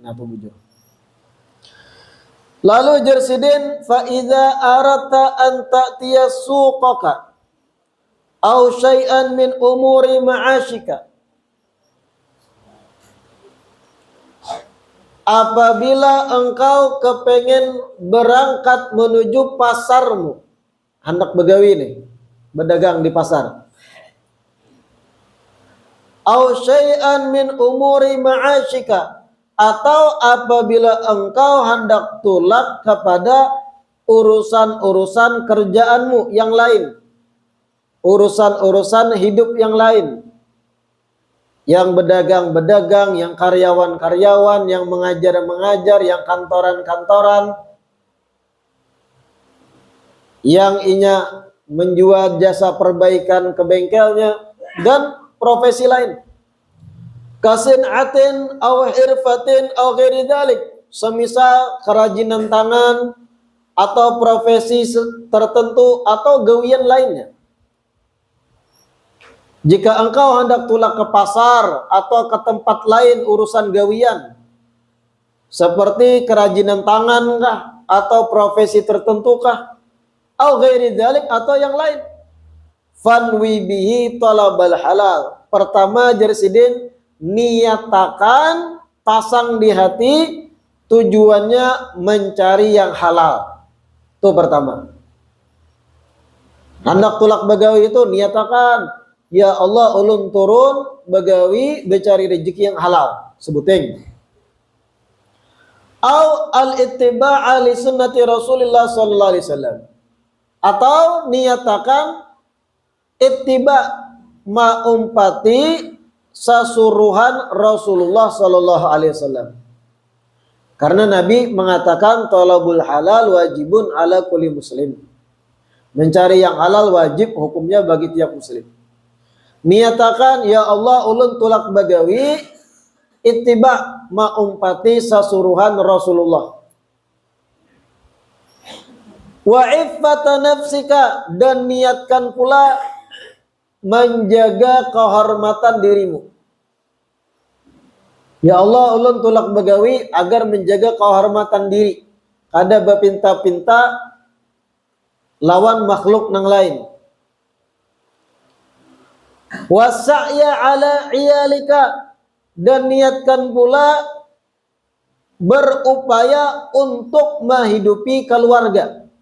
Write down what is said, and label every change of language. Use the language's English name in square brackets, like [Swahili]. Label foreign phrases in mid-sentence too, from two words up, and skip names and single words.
[Banjar] Nah bujur. Lalu jersidin [Arabic] فإذا أردت أن تأتي سوقك أو شيئا من أمور معاشك. [Banjar] Apabila engkau kepengen berangkat menuju pasarmu, hendak begawi nih, berdagang di pasar. [Arabic] أو شيئا من أمور معاشك, [Banjar] atau apabila engkau hendak tulak kepada urusan-urusan kerjaanmu yang lain. Urusan-urusan hidup yang lain, yang berdagang-berdagang, yang karyawan-karyawan, yang mengajar-mengajar, yang kantoran-kantoran. yang inya menjual jasa perbaikan ke bengkelnya, dan profesi lain. [Arabic] كصنعة أو حرفة أو غير ذلك, [Banjar] semisal kerajinan tangan atau profesi tertentu atau gawian lainnya. Jika engkau hendak tulak ke pasar atau ke tempat lain urusan gawian, seperti kerajinan tangan kah, atau profesi tertentu kah, [Arabic] أو غير ذلك, [Banjar] atau yang lain, [Arabic] فانو به طلب الحلال. [Banjar] Pertama Jersidin, niatakan, pasang di hati, tujuannya mencari yang halal. Itu pertama. Hendak tulak begawi itu niatakan, [Arabic] يا الله [Banjar] ulun turun begawi becari rezeki yang halal, sebuting. [Arabic] أو الاتباع لسنة رسول الله صلى الله عليه وسلم, [Banjar] atau niatakan ittiba, maumpati sasuruhan Rasulullah [Arabic] صلى الله عليه وسلم. [Banjar] Karena Nabi mengatakan [Arabic] طلب الحلال واجب على كل مسلم. [Banjar] Mencari yang halal wajib hukumnya bagi tiap muslim. Niatakan, [Arabic] يا الله [Banjar] ulun tulak bagawi, ittiba, maumpati sasuruhan Rasulullah. [Arabic] وعفة نفسك, [Banjar] dan niatkan pula menjaga kehormatan dirimu. [Arabic] يا الله [Banjar] ulun tulak begawi agar menjaga kehormatan diri, kada bapinta-pinta lawan makhluk nang lain. [Arabic] والسعي على عيالك, [Banjar] dan niatkan pula berupaya untuk menghidupi keluarga.